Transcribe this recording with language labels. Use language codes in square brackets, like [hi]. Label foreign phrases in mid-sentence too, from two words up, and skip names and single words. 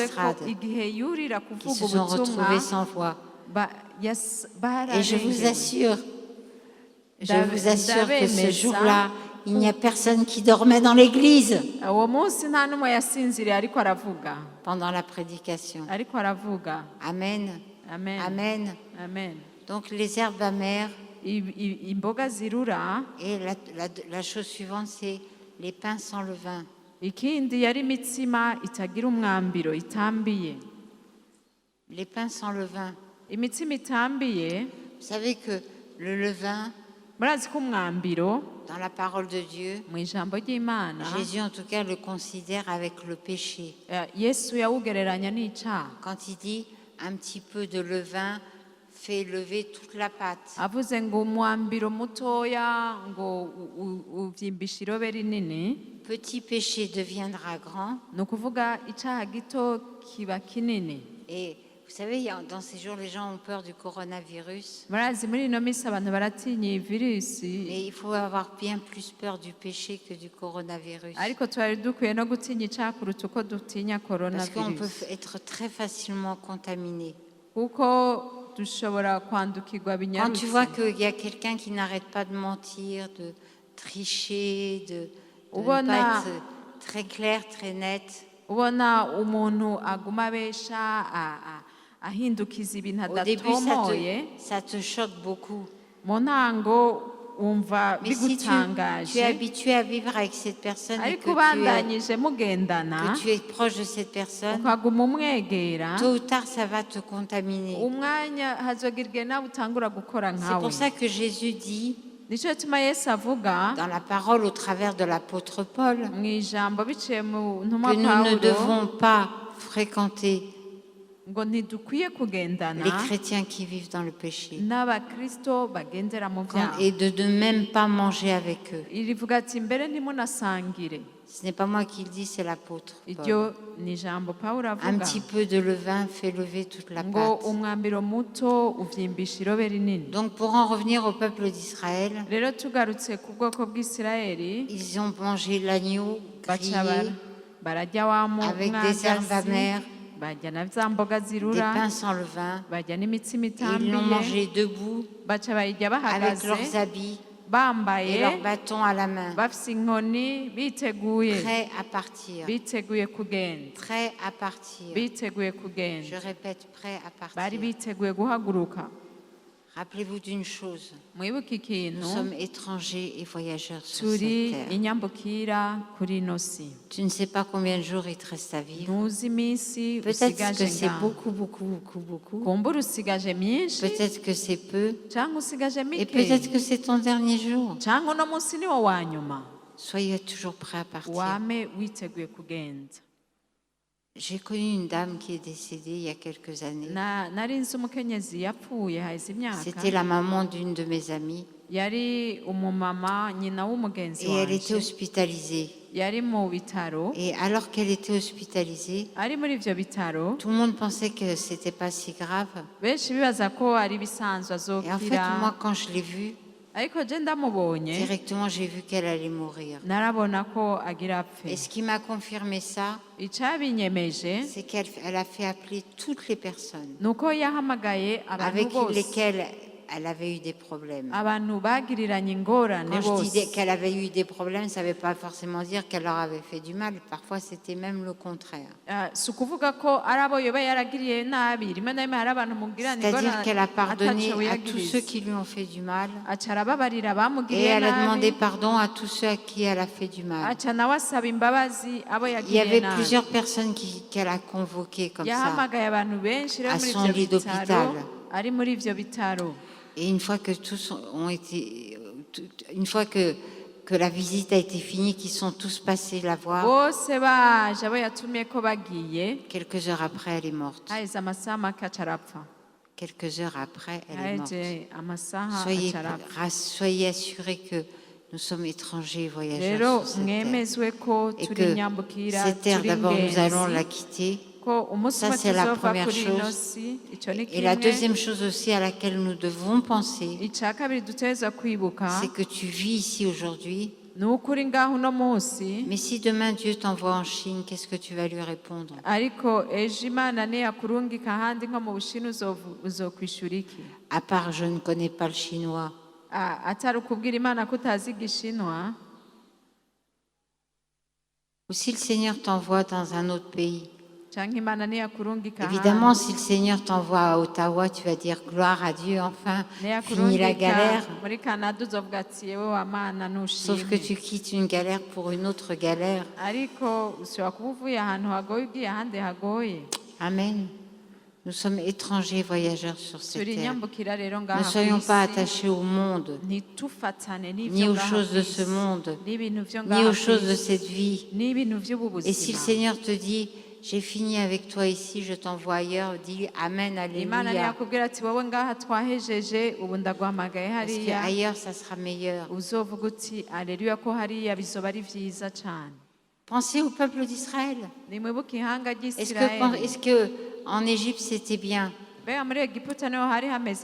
[fr] l'estrade, [rn] igihe yurira [fr] Qu'ils [rn] kuvuga [fr] se sont [rn] ubutumwa [fr] retrouvés sans voix. Et je vous assure que ce jour-là, il n'y a personne qui dormait dans l'église [rn] uwo munsi nta n'umwe yasinziriye ariko aravuga [fr] pendant la prédication. [rn] ariko aravuga [fr] Amen. [rn] amen [fr] Amen. [rn] amen [fr] Donc les herbes amères. [rn] imboga zirura [fr] Et la chose suivante, c'est les pains sans levain. [rn] ikindi yari imitsima itagira umwambiro itambiye [fr] Les pains sans levain. [rn] imitsima itambiye [fr] Vous savez que le levain, [rn] murazi ko umwambiro [fr] dans la parole de Dieu, [rn] mu ijambo ry'imana [fr] Jésus en tout cas le considère avec le péché. [rn] yesu yawugereranya n'icyaha [fr] Quand il dit un petit peu de levain fait lever toute la pâte. [rn] avuze ngo umwambiro mutoya ngo ubyimbisha irobe rinini [fr] Petit péché deviendra grand. [rn] ni ukuvuga icyaha gito kiba kinini [fr] Et vous savez, dans ces jours, les gens ont peur du coronavirus. [rn] murazi muri ino minsi abantu baratinya iyi virusi [fr] Mais il faut avoir bien plus peur du péché que du coronavirus. [rn] ariko twari dukwiye no gutinya icyaha kuruta uko dutinya [fr] Parce qu'on peut [rn] coronavirus [fr] être très facilement contaminé. [rn] kuko dushobora kwandukirwa [fr] Quand tu vois [rn] binyarutse [fr] qu'il y a quelqu'un qui n'arrête pas de mentir, de tricher, de ne [rn] Ubona- [fr] pas être très clair, très net, [rn] ubona umuntu aguma abesha ahindukiza ibintu [fr] au début, [rn] adatomoye [fr] ça te choque beaucoup. [rn] mu ntango wumva [fr] Mais si tu es [rn] bigutangaje [fr] habitué à vivre avec cette personne et [rn] ariko ubandanyije mugendana [fr] que tu es proche de cette personne, [rn] ukaguma umwegera [fr] tôt ou tard, ça va te contaminer. [rn] umwanya hazogira igihe nawe utangura gukora [fr] C'est [rn] nkawe [fr] pour ça que Jésus dit [rn] nicyo gituma yesu avuga [fr] dans la parole au travers de l'apôtre Paul [rn] mu ijambo biciye mu ntumwa [fr] que nous ne [rn] pawulo [fr] devons pas fréquenter [rn] ngo ntidukwiye kugendana [fr] les chrétiens qui vivent dans le péché. [rn] n'abakristo bagendera mu byaha [fr] Et de ne même pas manger avec eux. [rn] rivuga ati mbere ntimunasangire. [fr] Ce n'est pas moi qui le dis, c'est l'apôtre [rn] iryo [fr] Paul. [rn] ni ijambo pawulo [fr] Un [rn] avuga [fr] petit peu de levain fait lever toute la [rn] ngo [fr] pâte. [rn] umwambiro muto uvyimbisha irobe rinini. [fr] Donc pour en revenir au peuple d'Israël, [rn] rero tugarutse ku bwoko bw'isirayeli [fr] ils ont mangé l'agneau [rn] baca [fr] grillé [rn] bararya wa [fr] avec des herbes [rn] mwagazi [fr] amères, [rn] barya na za mboga [fr] des [rn] zirura [fr] pains sans levain. [rn] barya n'imitsima [fr] Et ils l'ont [rn] itambiye [fr] mangé debout [rn] baca bayirya [fr] avec leurs [rn] bahagaze [fr] habits et [rn] bambaye [fr] leurs bâtons à la main, [rn] bafise inkoni biteguye [fr] prêts à partir. [rn] biteguye kugenda [fr] Prêts à partir. [rn] biteguye [fr] Je [rn] kugenda [fr] répète, prêts à [rn] bari [fr] partir. [rn] biteguye guhaguruka. [fr] Rappelez-vous d'une chose, [rn] mwibuke ikintu [fr] nous sommes étrangers et voyageurs sur [rn] turi [fr] cette terre. [rn] inyambukira kuri ino si. [fr] Tu ne sais pas combien de jours il te reste à vivre. [rn] ntuzi iminsi [fr] Peut-être [rn] usigaje [fr] que c'est [rn] ngaho [fr] beaucoup, beaucoup, beaucoup, beaucoup. [rn] kumbura usigaje myinshi [fr] Peut-être que c'est peu. [rn] cyangwa usigaje [fr] Et [rn] mike [fr] peut-être que c'est ton dernier jour. [rn] cyangwa uno munsi niwo wa nyuma. [fr] Soyez toujours prêts à partir. [rn] wame witeguye kugenda. [fr] J'ai connu une dame qui est décédée il y a quelques années. [rn] nari nzi umukenyezi yapfuye haheze imyaka [fr] C'était la maman d'une de mes amies. [rn] yari umumama nyina w'umugenzi [fr] Et elle était [rn] wanje [fr] hospitalisée. [rn] yari mu bitaro [fr] Et alors qu'elle était hospitalisée, [rn] ari muri ivyo bitaro [fr] tout le monde pensait que c'était pas si grave. [rn] benshi bibaza ko ari ibisanzwe [fr] Et en fait, [rn] azokira [fr] moi, quand je l'ai vue, [rn] ariko je ndamubonye [fr] directement, j'ai vu qu'elle allait mourir. [rn] narabona ko agira apfe. [fr] Et ce qui m'a confirmé ça, [rn] icabinyemeje [fr] c'est qu'elle a fait appeler toutes les personnes [rn] nuko yahamagaye abantu [fr] avec [rn] bose [fr] lesquelles elle avait eu des problèmes. [rn] abantu bagiriranye ingorane [fr] Quand je [rn] bose. [fr] disais qu'elle avait eu des problèmes, ça ne veut pas forcément dire qu'elle leur avait fait du mal. Parfois, c'était même le contraire. [rn] Si ukuvuga ko ari abo yoba yaragiriye nabi rimwe na rimwe hari abantu mugirana [fr] C'est-à-dire qu'elle a pardonné [rn] ataco [fr] à tous ceux [rn] yagiriza [fr] qui lui ont fait du mal. [rn] aca arababarira [fr] Et [rn] abamugiriye [fr] elle a [rn] nabi [fr] demandé pardon à tous ceux à qui elle a fait du mal. [rn] aca nawe asaba imbabazi abo [fr] Il y [rn] yagiriye [fr] avait [rn] nabi. [fr] plusieurs personnes qu'elle a convoquées comme ça. [rn] yahamagaye abantu benshi rero [fr] à [rn] muri [fr] son [rn] ivyo [fr] lit [rn] bitaro [fr] d'hôpital. [rn] ari muri ivyo bitaro. [fr] Et une fois que tous ont été, une fois que la visite a été finie, qu'ils sont tous passés la voir, [rn] bose baje abo yatumye ko bagiye [fr] quelques heures après, elle est morte. [rn] haheze amasaha make aca arapfa. [fr] Quelques heures après, elle est morte. [rn] haheze amasaha [fr] Soyez, [rn] aca arapfa. [fr] soyez assurés que nous sommes étrangers et [rn] rero [fr] voyageurs sur cette terre. [rn] mwemezwe ko [fr] Et [rn] turi [fr] que [rn] inyambukira [fr] cette terre, [rn] turi [fr] d'abord, nous allons la [rn] ingenzi [fr] quitter. [rn] ko umunsi [fr] Ça, [rn] umwe [fr] c'est la [rn] tuzova [fr] première [rn] kuri ino [fr] chose. [rn] si ico ni [fr] Et la [rn] kimwe. [fr] deuxième chose aussi à laquelle nous devons penser, [rn] ica kabiri dutegerezwa kwibuka [fr] c'est que tu vis ici aujourd'hui, [rn] ni uko uri ngaho uno munsi [fr] mais si demain Dieu t'envoie en Chine, qu'est-ce que tu vas lui répondre? [rn] ariko ejo imana niyakurungika ahandi nko mu bushina uzokwishura iki? [fr] À part, je ne connais pas le chinois. [rn] atari ukubwira imana ko utazi igishinwa. [fr] Ou si le Seigneur t'envoie dans un autre pays. [rn] canke imana niyakurungika [fr] Évidemment, [rn] ahandi [fr] si le Seigneur t'envoie à Ottawa, tu vas dire gloire à Dieu, enfin, fini la [rn] niyakurungika [fr] galère. [rn] muri kanada uzovuga ati yewe wa mana [fr] Sauf que [rn] ntushime. [fr] tu quittes une galère pour une autre galère. [rn] ariko ushobora kuba uvuye ahantu hagoye ugiye ahandi hagoye. [fr] Amen. Nous sommes étrangers voyageurs sur cette [rn] turi [fr] terre. [rn] inyambukira rero [fr] Ne [rn] ngaha [fr] soyons pas [rn] kw'isi. [fr] attachés au monde, [rn] ntitufatane [fr] ni [rn] n'ivyo [fr] aux [rn] ngaha [fr] choses de [rn] kw'isi, [fr] ce monde, [rn] n'ibintu vyo [fr] ni [rn] ngaha [fr] aux choses de [rn] kw'isi, [fr] cette vie. [rn] n'ibintu vy'ubu [fr] Et si le [rn] buzima. [fr] Seigneur te dit, j'ai fini avec toi ici, je t'envoie ailleurs, dis Amen, [rn] imana [fr] Alléluia. [rn] ntiyakubwira ati wowe ngaha twahejeje ubu ndaguhamagaye [fr] Parce [rn] hariya [fr] qu'ailleurs, ça sera meilleur. [rn] uzovuga uti aleluya ko hariya bizoba ari vyiza cane. [fr] Pensez au peuple d'Israël. [rn] nimwibuke ihanga [fr] Est-ce [rn] ry'isirayeli. [fr] que en Égypte c'était bien, [rn] mbega muri egiputa niho hari hameze